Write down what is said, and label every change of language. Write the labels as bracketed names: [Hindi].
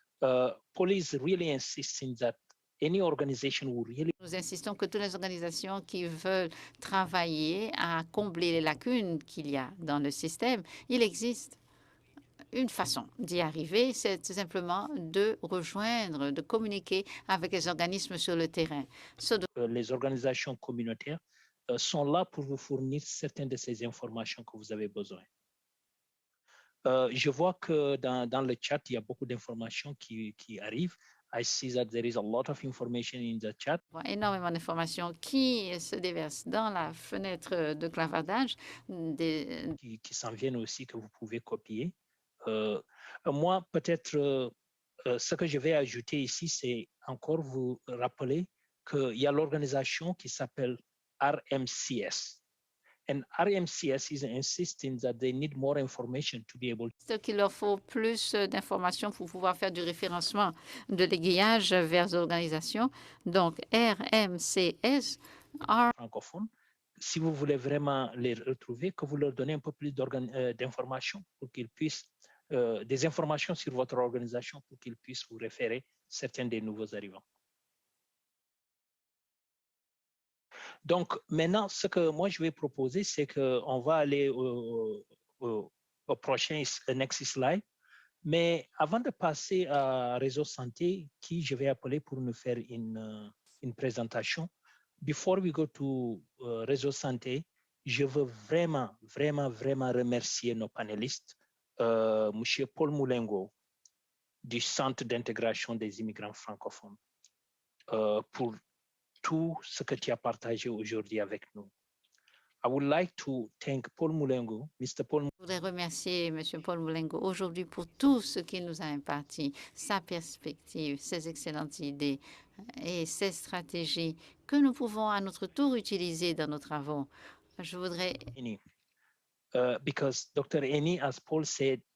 [English] Paul is really insisting that any organization will really... [French] Nous insistons que toutes les organisations qui veulent travailler à combler les lacunes qu'il y a dans le système, il existe une façon d'y arriver, c'est tout simplement de rejoindre, de communiquer avec les organismes sur le terrain. Les organisations communautaires sont là pour vous fournir certaines de ces informations que vous avez besoin. Je vois que dans le chat, il y a beaucoup d'informations qui arrivent. [English] I see that there is a lot of information in the chat. [French] Énormément d'informations qui se déversent dans la fenêtre de clavardage. Qui s'en viennent aussi, que vous pouvez copier. Moi, peut-être, ce que je vais ajouter ici, c'est encore vous rappeler qu'il y a l'organisation qui s'appelle RMCS. [English] And RMCS is insisting that they need more information to be able to... [French] qu'il leur faut plus d'informations pour pouvoir faire du référencement de l'aiguillage vers l'organisation. Donc, RMCS, francophones. Si vous voulez vraiment les retrouver, que vous leur donnez un peu plus d'informations pour qu'ils puissent, des informations sur votre organisation pour qu'ils puissent vous référer certains des nouveaux arrivants. Donc, maintenant, ce que moi, je vais proposer, c'est qu'on va aller au prochain [English] next slide. [French] Mais avant de passer à Réseau Santé, qui je vais appeler pour nous faire une présentation, [English] before we go to Réseau Santé, [French] je veux vraiment remercier nos panélistes, M. Paul Moulengo, du Centre d'intégration des immigrants francophones, pour tout ce que tu as partagé aujourd'hui avec nous. [English] I would like to thank Paul Moulengo, Mr. Paul. [French] Je voudrais remercier M. Paul Moulengo aujourd'hui pour tout ce qu'il nous a imparti, sa perspective, ses excellentes idées et ses stratégies que nous pouvons à notre tour utiliser dans nos travaux. Je voudrais... [English] Because Dr. Eni, as Paul said,